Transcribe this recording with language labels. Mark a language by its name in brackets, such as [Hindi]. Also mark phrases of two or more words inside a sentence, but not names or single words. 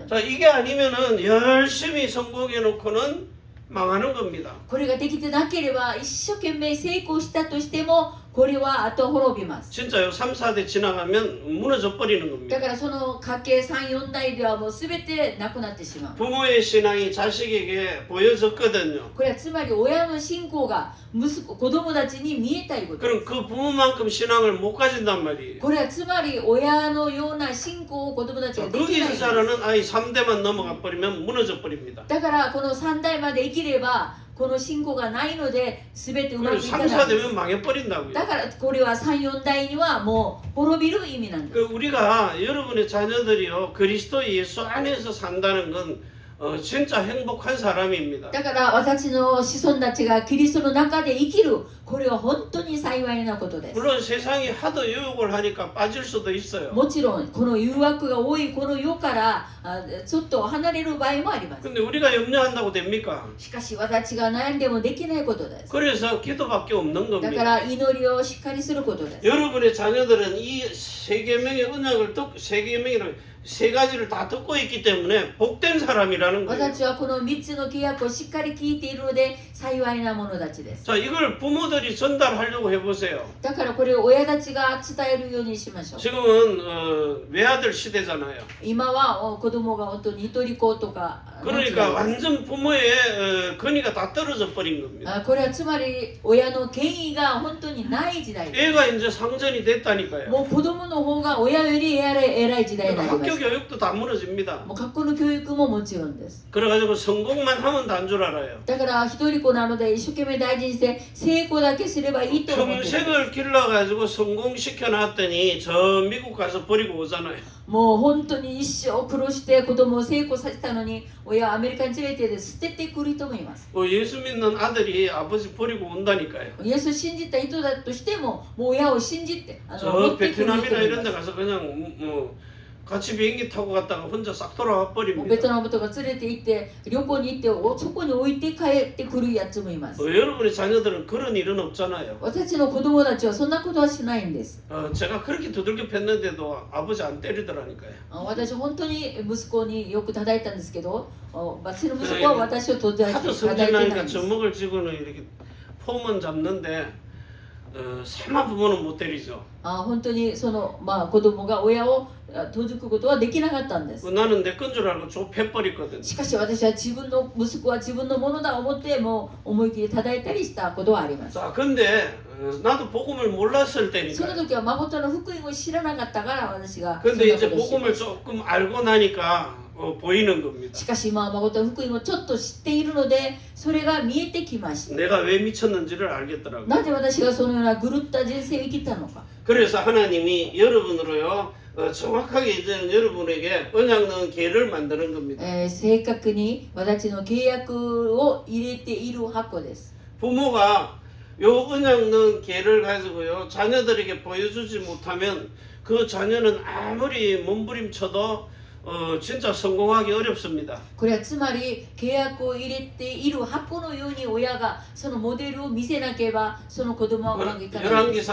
[Korean] 자, 이게 아니면은 열심히 성공해 놓고는 망하는 겁니다. [Japanese] これができてなければ一生懸命成功したとしてもこれは後滅びます。 [Korean] 진짜요. 3, 4대 지나가면 무너져 버리는 [Japanese] だ [Korean] 겁니다. [Japanese] からその家系3、4代ではもう全てなくなってしまう。 [Korean] 부모의 신앙이 자식에게 보여졌거든요. [Japanese] これはつまり親の信仰が子供たちに見えたいことで [Korean] 그럼 [Japanese] す。 [Korean] 그 부모만큼 신앙을 못 가진단 말이에요. [Japanese] これはつまり親のような信仰を子供たちができないんで [Korean] 거기서 [Japanese] す。 [Korean] 자라는 아이 3대만 넘어가 버리면 무너져 버립니다. [Japanese] だからこの3代まで生きればこの信仰がないので全てうま [Korean] 그리고 [Japanese] くいか [Korean] 3, [Japanese] ないんです。 [Korean] 4대면 망해버린다고요. [Japanese] だからこれは3、4代にはもう滅びる意味なんです。 [Korean] 그 우리가 여러분의 자녀들이요 그리스도 예수 안에서 산다는 건 진짜 행복한 사람입니다. [Japanese] だから私の子孫たちがキリストの中で生きる、これは本当に幸いなことです。 [Korean] 물론 세상이 하도 유혹을 하니까 빠질 수도 있어요. [Japanese] もちろんこの誘惑が多いこの世からちょっと離れる場合もあります。 [Korean] 근데 우리가 염려한다고 됩니까? [Japanese] しかし私が悩んでもできないことです。 [Korean] 그래서 기도밖에 없는 [Japanese] だか [Korean] 겁니다. [Japanese] ら祈りをしっかりすることです。 [Korean] 여러분의 자녀들은 이 세 계명의 언약을 세 계명이라고 세 가지를 다 듣고 있기 때문에 복된 사람이라는 거예요. [Japanese] 私はこの3つの契約をしっかり聞いているので幸いな者たちです。 [Korean] 자, 이걸 부모들이 전달하려고 해보세요. [Japanese] だからこれを親たちが伝えるようにしましょう。 [Korean] 지금은 외아들 시대잖아요. [Japanese] 今は子供が本当に一人子とか [Korean] 그러니까 완전 부모의 권위가 다 떨어져 버린 겁니다. [Japanese] これはつまり親の権威が本当にない時代です。 [Korean] 애가 이제 상전이 됐다니까요. [Japanese] もう子供の方が親より偉い時代になりま [Korean] 학교 [Japanese] す。 [Korean] 교육도 다 무너집니다. [Japanese] もう学校の教育ももちろんです。 [Korean] 그래가지고 성공만 하면 단 줄 알아요. [Japanese] だから一人子なので一生懸命大事にして成功だけすればいいと思っています。 [Korean] 평생을 길러가지고 성공시켜 놨더니 저 미국 가서 버리고 오잖아요. [Japanese] もう本当に一生苦労して子供を成功させたのに親はアメリカに連れて捨ててくる人もいます。 [Korean] 예수 믿는 아들이 아버지 버리고 온다니까요. [Japanese] イエスを信じた人だとしてももう親を信じて持 [Korean] 저 [Japanese] ってくる人も [Korean] 베트남이나 [Japanese] い [Korean] 이런 데 [Japanese] ます。 [Korean] 가서 그냥 뭐 같이 비행기 타고 갔다가 혼자 싹 돌아와 [Japanese] もう [Korean] 버립니다. [Japanese] ベトナムとか連れて行って旅行に行ってそこに置いて帰ってくるやつもいます。 [Korean] 여러분의 자녀들은 그런 일은 없잖아요. [Japanese] 私の子供たちはそんなことはしないんです。 [Korean] 제가 그렇게 두들겨 팼는데도 아버지 안 때리더라니까요. [Japanese] 私本当に息子によく叩いたんですけど、私の息子は私を叩いて [Korean] 하도 [Japanese] 叩いてないん [Korean] 성질나니까 [Japanese] です。 [Korean] 젖먹을 쥐고는 이렇게 폼은 잡는데 세마 부모는 못 때리죠. [Japanese] 本当にその子供が親を閉じくことはできなかったんです。 [Korean] 나는 내 건 줄 알고 줘 패버리거든. [Japanese] しかし私は自分の息子は自分のものだと思ってもう思い切り叩いたりしたことはあります。 [Korean] 자, 근데 나도 복음을 몰랐을 [Japanese] その [Korean] 때니까. [Japanese] 時は誠の福音を知らなかったから私が [Korean] 근데 [Japanese] そん [Korean] 이제 [Japanese] なことをし [Korean] 복음을 조금 알고 나니까 보이는 겁니다. [Japanese] しかし今は誠の福音をちょっと知っているのでそれが見えてきました。 [Korean] 내가 왜 미쳤는지를 알겠더라고요. [Japanese] なぜ私がそのような狂った人生を生きたのか。 [Korean] 그래서 하나님이 여러분으로요 정확하게 이제 여러분에게 언약 넣은 계를 만드는 겁니다. [Japanese] 正確に私の契約を入れている箱です。 [Korean] 부모가 요 언약 넣은 계를 가지고요 자녀들에게 보여주지 못하면 그 자녀는 아무리 몸부림쳐도 진짜 성공하기 어렵습니다. [Japanese] これはつまり契約を入れている箱のように親がそのモデルを見せなければその子供はうまくいかないです。